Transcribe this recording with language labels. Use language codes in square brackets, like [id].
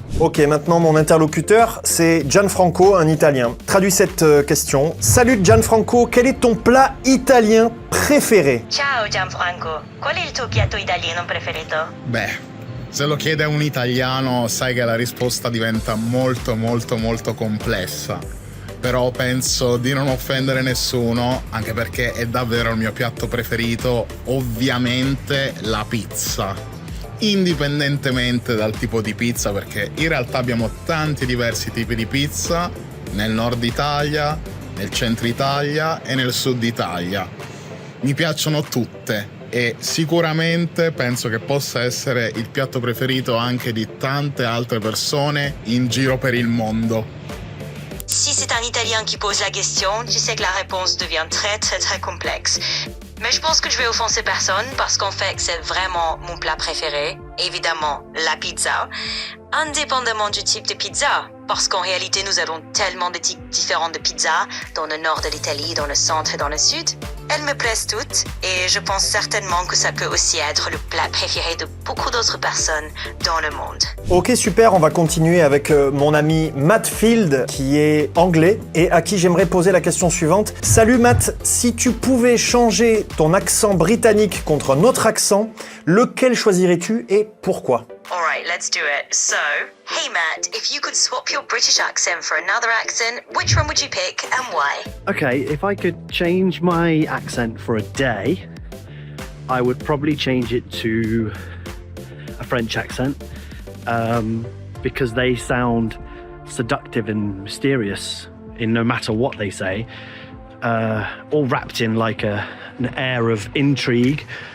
[fr] Ok, maintenant mon interlocuteur, c'est Gianfranco, un Italien. Traduis cette question. Salut Gianfranco, quel est ton plat italien préféré? [it] Ciao Gianfranco, qual è il tuo piatto italiano preferito? Beh, se lo chiede a un italiano sai che la risposta diventa molto complessa. Però penso di non offendere nessuno, anche perché è davvero il mio piatto preferito, ovviamente la pizza. Indipendentemente dal tipo di pizza, perché in realtà abbiamo tanti diversi tipi di pizza nel nord Italia, nel centro Italia e nel sud Italia. Mi piacciono tutte e sicuramente penso che possa essere il piatto preferito anche di tante altre persone in giro per il mondo. [fr] Si c'est un Italien qui pose la question, tu sais que la réponse devient très complexe. Mais je pense que je vais offenser personne parce qu'en fait c'est vraiment mon plat préféré. Évidemment, la pizza. Indépendamment du type de pizza. Parce qu'en réalité nous avons tellement de types différents de pizza dans le nord de l'Italie, dans le centre et dans le sud. Elles me plaisent toutes et je pense certainement que ça peut aussi être le plat préféré de beaucoup d'autres personnes dans le monde. Ok, super, on va continuer avec mon ami Matt Field qui est anglais et à qui j'aimerais poser la question suivante. Salut Matt, si tu pouvais changer ton accent britannique contre un autre accent, lequel choisirais-tu et pourquoi? [en] Alright, let's do it. So, hey Matt, if you could swap your British accent for another accent, which one would you pick and why? Okay, if I could change my accent for a day, I would probably change it to a French accent because they sound seductive and mysterious in no matter what they say, all wrapped in like an air of intrigue.